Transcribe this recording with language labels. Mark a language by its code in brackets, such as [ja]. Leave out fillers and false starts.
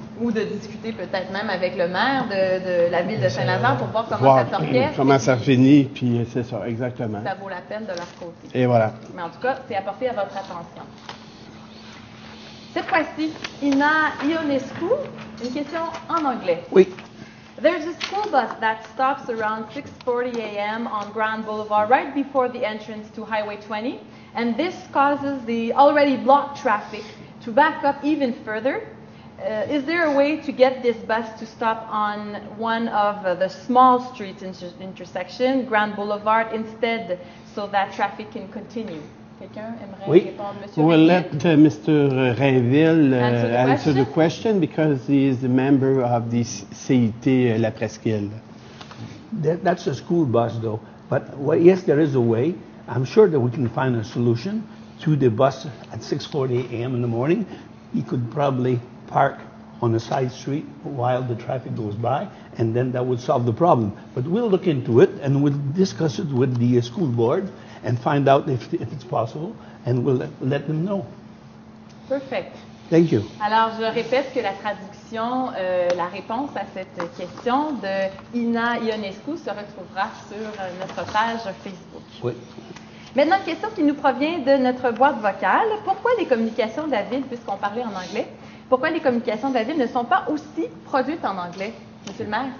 [fr] Ou de discuter peut-être même avec le maire de la ville de Saint-Lazare pour voir comment ça s'orchestre. Comment ça finit, puis c'est ça, exactement. Ça vaut la peine de leur côté. Et voilà. Mais en tout cas, c'est apporté à votre attention. Cette fois-ci, Ina Ionescu, une question en anglais. Oui. [en] There's a school bus that stops around 6:40 a.m. on Grand Boulevard right before the entrance to Highway 20, and this causes the already blocked traffic to back up even further. Is there a way to get this bus to stop on one of the small street intersection, Grand Boulevard, instead, so that traffic can continue? [fr] Quelqu'un aimerait répondre, Monsieur [en] We'll [fr] Rainville? [en] let Mr. Rainville answer the question because he is a member of the CIT La Presqu'île. That's a school bus, though. But yes, there is a way. I'm sure that we can find a solution to the bus at 6:40 a.m. in the morning. You could probably park on a side street while the traffic goes by, and then that would solve the problem. But we'll look into it, and we'll discuss it with the school board and find out if it's possible, and we'll let them know. Perfect. Thank you. [fr] Alors, je répète que la traduction, la réponse à cette question de Ina Ionescu se retrouvera sur notre page Facebook. Oui. Maintenant, une question qui nous provient de notre boîte vocale. Pourquoi les communications de la ville, puisqu'on parlait en anglais, pourquoi les communications de la ville ne sont pas aussi produites en anglais, Monsieur le maire?